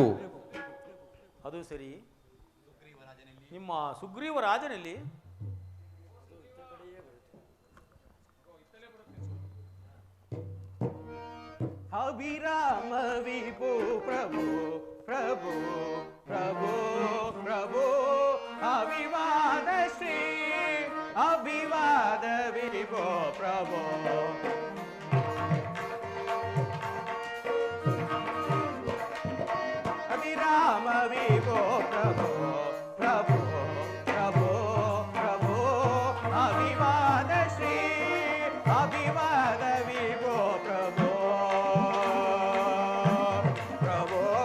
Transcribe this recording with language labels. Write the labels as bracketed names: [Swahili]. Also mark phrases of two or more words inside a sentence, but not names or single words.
[Kannada] ಅದು ಸರಿ. ನಿಮ್ಮ ಸುಗ್ರೀವರಾಜನಲ್ಲಿ [Sanskrit] ಅಭಿರಾಮ ವಿಭೋ ಪ್ರಭು ಪ್ರಭು ಪ್ರಭು ಪ್ರಭು ಅವಿವಾದ ಶ್ರೀ ಅಭಿವಾದ ವಿಭೋ ಪ್ರಭು ಅಭಿರಾಮ ವಿಭೋ ಪ್ರಭು ಪ್ರಭು ಪ್ರಭು ಪ್ರಭು ಅಭಿವಾದ ಶ್ರೀ ಅಭಿವಾದ ವಿಭೋ ಪ್ರಭು ಪ್ರಭು